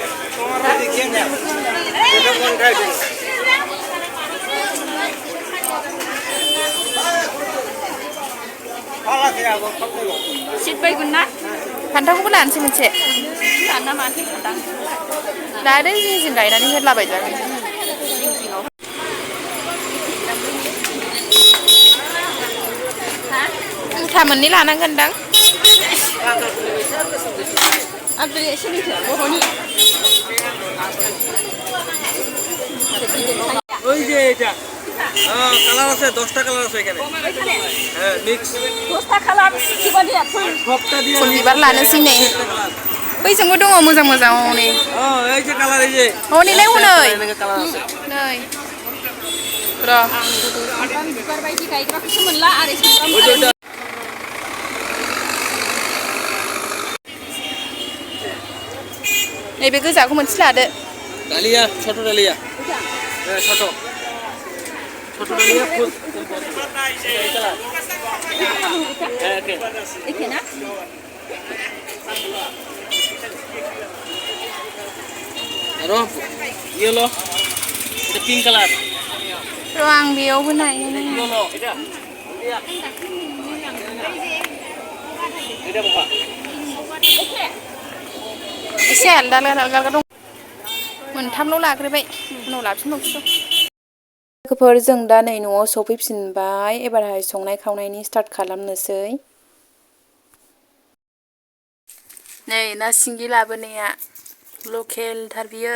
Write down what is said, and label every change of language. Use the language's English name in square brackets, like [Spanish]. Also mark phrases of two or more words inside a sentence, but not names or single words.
[Bodo] फान्थावखौबो लानोसै मोनसे। लादो जिं जिं गायनानै होलाबायजागोन। मुथा मोननै लानांगोनदां। [Bangla] ওই যে এটা কালার আছে 10টা কালার আছে এখানে হ্যাঁ মিক্স 10টা কালার কিবানি সবটা দিয়ে [Bodo] फुल बिबार लानोसै नै। बैजोंबो दङ मोजां मोजां हनै। [Bangla] এই যে कालार এই जे [Bodo] हनैलाय हनै [Bangla] कालार আছে [Bodo] नै र' बिबार बायदि गायग्राखौसो मोनला आरो सामब्राम नैबे गोजाखौ मोनसे लादो। [Bangla] डालिया ছোট डालिया হ্যাঁ ছোট डालिया फुल হ্যাঁ ওকে একে না আরো ইয়েলো এটা [English] pink colour [Bodo] र' आं बेयावबो नायनो। [Bangla] ইয়েলো এটা बहा [Bodo] एसे आलदा आलदा दं। मोनथामल' लाग्रोबाय उनाव लाफिनबावसै। लोगोफोर जों दा नै न'आव सफैफिनबाय। एबारहाय संनाय खावनायनि स्टार्ट खालामनोसै। नै ना सिंगि लाबोनाया लकेलथार बियो।